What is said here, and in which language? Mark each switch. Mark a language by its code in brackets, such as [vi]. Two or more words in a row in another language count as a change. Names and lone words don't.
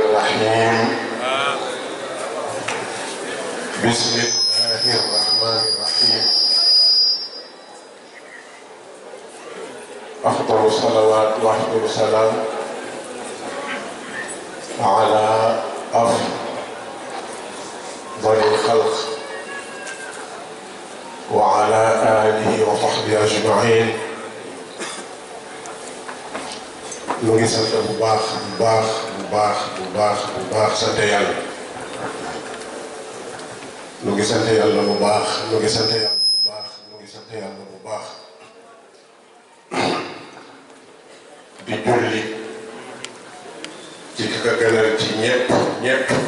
[ar] الرحيم بسم الله الرحمن الرحيم أفضل الصلوات وأفضل السلام على أفضل الخلق وعلى آله وصحبه أجمعين. [wo] ñu ngi sant bu baax sant yàlla. ñu ngi sant yàlla bu baax di julli ci ki ka gënal ci ñépp